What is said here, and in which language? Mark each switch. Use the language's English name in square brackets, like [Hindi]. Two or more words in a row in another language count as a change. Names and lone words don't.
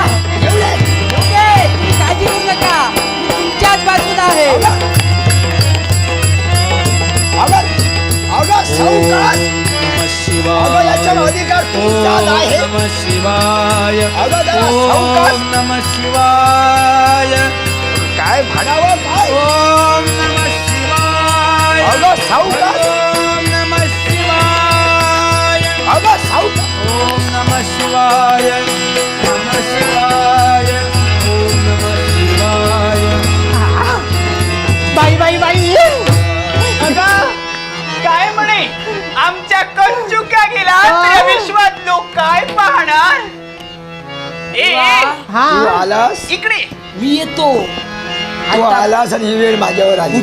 [Marathi] एवढे ओके तुम्ही काळजी करू नका मी तुमच्याच बाजूला आहे अगं सावकाश नमः अगं शिवाय याच्यावर अधिकार तुमचाच ओम आहे [Sanskrit] नमः शिवाय [Marathi] अगं जरा सावकाश [Sanskrit] ओम नमः शिवाय [Marathi] काय म्हणावं काय [Sanskrit] ओम नमः शिवाय [Marathi] अगं सावकाश [Sanskrit] ओम नमः शिवाय [Marathi] अगं सावकाश [Sanskrit] ओम नमः शिवाय नमः शिवाय ओम नमः शिवाय [Marathi] बाई बाई बाई अगं, काय म्हणे आमच्याकडून चुका गेला त्या विश्वात लोक काय पाहणार ए हा तू आलास इकडे मी येतो तू आलास आणि ही वेळ माझ्यावर आली